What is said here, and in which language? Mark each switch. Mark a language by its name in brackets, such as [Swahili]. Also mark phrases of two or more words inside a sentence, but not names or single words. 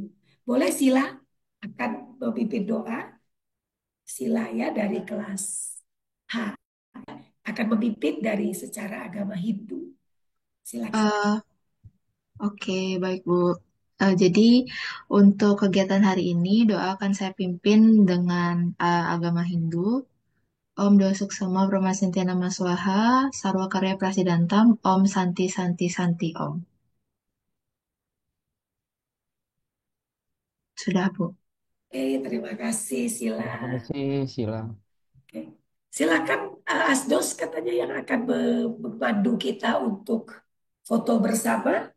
[Indonesian] Boleh Sila akan memimpin doa. Sila ya dari kelas H akan memimpin dari secara agama Hindu. Silakan. Eh, oke, baik Bu. Jadi untuk kegiatan hari ini doa akan saya pimpin dengan agama Hindu. [Sanskrit] Om Doa Suksema Brahma Senti Nama Swaha, Sarwa Karya Prasidantam, Om Santi Santi Santi Om. [Indonesian] Sudah Bu. Oke, terima kasih Sila. Terima kasih, Sila. Oke. Silakan Asdos katanya yang akan membantu kita untuk foto bersama.